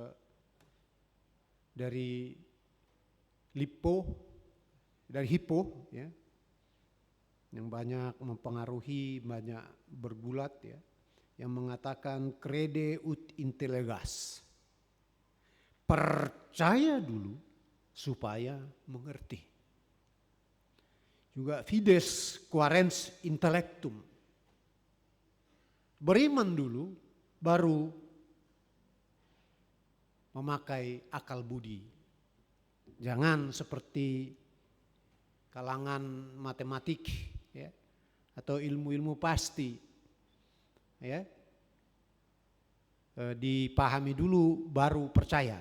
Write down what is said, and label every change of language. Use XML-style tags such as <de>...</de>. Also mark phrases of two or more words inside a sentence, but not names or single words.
<id>dari Hippo ya, yang banyak mempengaruhi, banyak bergulat ya, yang mengatakan</id> <la>crede ut intellegas,</la> <id>percaya dulu supaya mengerti.</id> <la>Juga fides quaerens intellectum,</la> <id>beriman dulu baru memakai akal budi. Jangan seperti kalangan matematik ya, atau ilmu-ilmu pasti ya, dipahami dulu baru percaya.</id>